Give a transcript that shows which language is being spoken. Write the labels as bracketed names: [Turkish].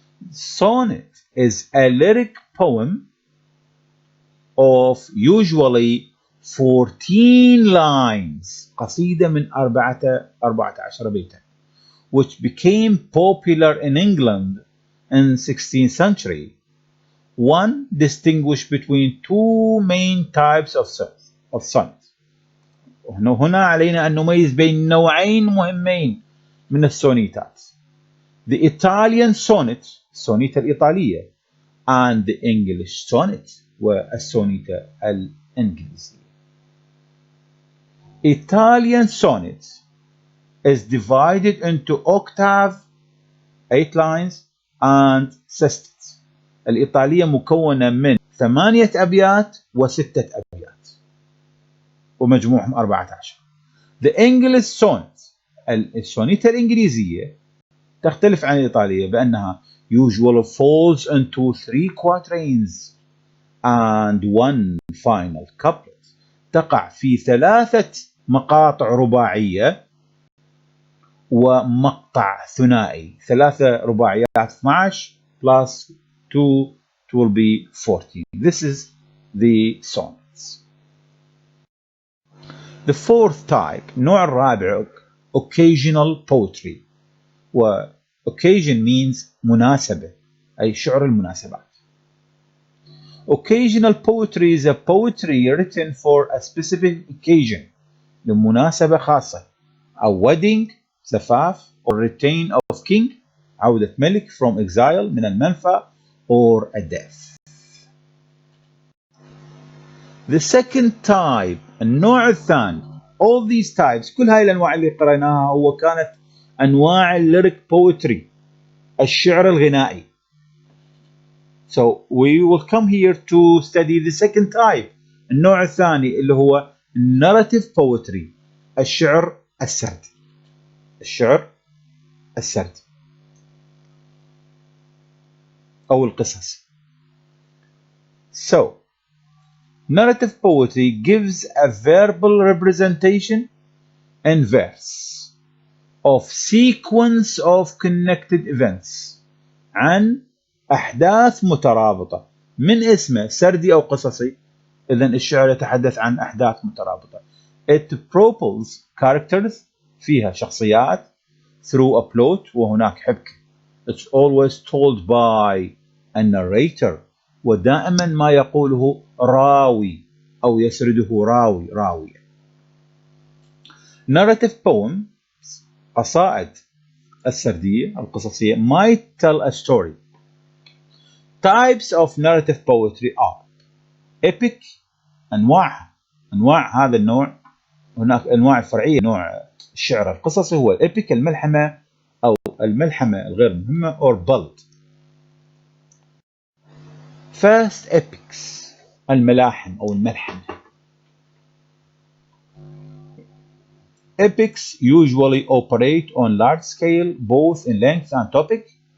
[English] Sonnet is a lyric poem of usually 14 lines, [Arabic] قصيدة من 14 بيتا, [English] which became popular in England in 16th century. One distinguished between two main types of sonnet. [Arabic] هنا علينا أن نميز بين نوعين مهمين من السونيتات. [English] The Italian sonnet, [Arabic] السونيتا الإيطالية, [English] and the English sonnet, [Arabic] والسونيتا الإنجليزية. [English] Italian sonnet is divided into octave, 8 lines, and sestet. [Arabic] الإيطالية مكونة من 8 أبيات و6 أبيات ومجموعهم 14. [English] The English sonnet, [Arabic] السونيتا الإنجليزية, تختلف عن الإيطالية بأنها [English] usually falls into 3 quatrains and 1 final couplet. [Arabic] تقع في 3 مقاطع رباعية ومقطع ثنائي. [English] 3 رباعيات 12 plus 2, it will be 14. This is the sonnets. The fourth type, [Arabic] النوع الرابع, [English] occasional poetry. [Arabic] و [English] occasion means [Arabic] مناسبة, أي شعر المناسبات. [English] Occasional poetry is a poetry written for a specific occasion, [Arabic] لمناسبة خاصة. [English] A wedding, [Arabic] زفاف, [English] or return of king, [Arabic] عودة ملك [English] from exile, [Arabic] من المنفى, [English] or a death. The second type, [Arabic] النوع الثاني. [English] All these types, [Arabic] كل هاي الأنواع اللي قرأناها هو كانت أنواع [English] lyric poetry, [Arabic] الشعر الغنائي. [English] So we will come here to study the second type, [Arabic] النوع الثاني اللي هو [English] narrative poetry, [Arabic] الشعر السردي. الشعر السردي أو القصصي. [English] So narrative poetry gives a verbal representation in verse of sequence of connected events, [Arabic] عن أحداث مترابطة. من اسمه سردي أو قصصي، إذن الشعر يتحدث عن أحداث مترابطة. [English] It propels characters, [Arabic] فيها شخصيات, [English] through a plot, [Arabic] وهناك حبكة. [English] It's always told by a narrator, [Arabic] ودائما ما يقوله راوي أو يسرده راوية. [English] Narrative poems, [Arabic] قصائد السردية القصصية, [English] might tell a story. Types of narrative poetry are epic, [Arabic] أنواع هذا النوع. هناك أنواع فرعية. نوع الشعر القصصي هو الإبيك، الملحمة أو الملحمة الغير مهمة [English] or ballad. First epics, [Arabic] الملاحم أو الملحمة. [English] Epics usually operate on large scale, both in length and topic.